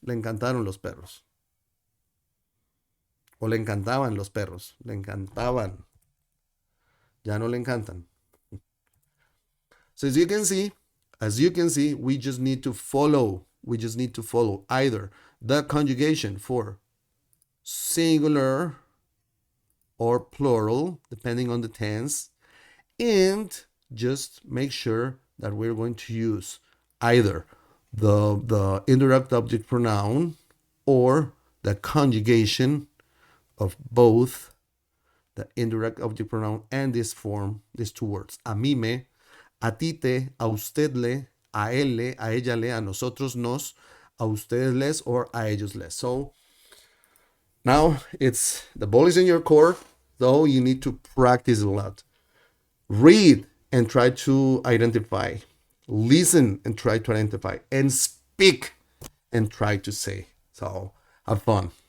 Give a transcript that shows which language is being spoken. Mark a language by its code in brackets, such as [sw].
[es] Le encantaron los perros. O le encantaban los perros. Le encantaban. Ya no le encantan. [en] So as you can see, we just need to follow. We just need to follow either the conjugation for singular or plural, depending on the tense, and just make sure that we're going to use either the indirect object pronoun or the conjugation of both the indirect object pronoun and this form, these two words. [es] A mí me, a ti te, a usted le, a él le, a ella le, a nosotros nos, a ustedes les, or a ellos les. [en] So now it's the ball is in your court, though you need to practice a lot. Read and try to identify. Listen and try to identify. And speak and try to say. So have fun.